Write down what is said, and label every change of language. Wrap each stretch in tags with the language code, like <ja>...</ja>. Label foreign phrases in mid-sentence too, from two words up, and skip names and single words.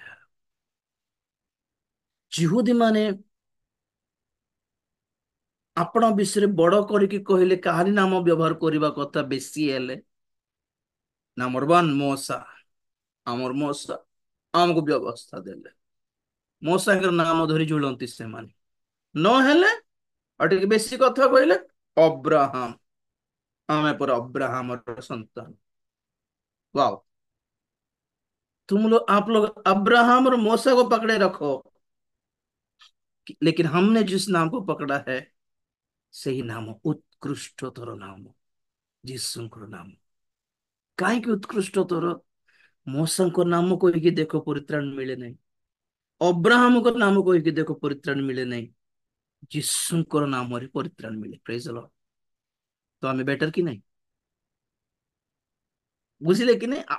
<or>ଜିହୁଦୀ ମାନେ ଆପଣ ବିଷୟରେ ବଡ କରିକି କହିଲେ କାହାରି ନାମ ବ୍ୟବହାର କରିବା କଥା ବେଶୀ ହେଲେ, ନମ୍ବର 1 ମୋସା, ଆମର ମୋସା ଆମକୁ ବ୍ୟବସ୍ଥା ଦେଲେ, ମୋ ସାଙ୍ଗରେ ନାମ ଧରି ଝୁଲନ୍ତି ସେମାନେ। ନହେଲେ ଆଉ ଟିକେ ବେଶୀ କଥା କହିଲେ ଅବ୍ରାହମ, ଆମେ ପରେ ଅବ୍ରାହମର ସନ୍ତାନ। ୱାଓ।</or> <hi>आप लोग अब्राहम और मूसा को पकड़े रखो, लेकिन हमने जिस नाम को पकड़ा है सही नाम हो, उत्कृष्टतर नाम,</hi> <or>ଯୀଶୁଙ୍କର ନାମ। କାହିଁକି ଉତ୍କୃଷ୍ଟତର? ମୋଶଙ୍କ ନାମ କହିକି ଦେଖ ପରିତ୍ରାଣ ମିଳେ ନାହିଁ, ଅବ୍ରାହମଙ୍କ ନାମ କହିକି ଦେଖ ପରିତ୍ରାଣ ମିଳେ ନାହିଁ, ଯୀଶୁଙ୍କର ନାମରେ ପରିତ୍ରାଣ ମିଳେ।</or> <en>Praise the Lord.</en> <or>ତ ଆମେ ବେଟର କି ନାହିଁ? ବୁଝିଲେ କି ନାହିଁ?</or>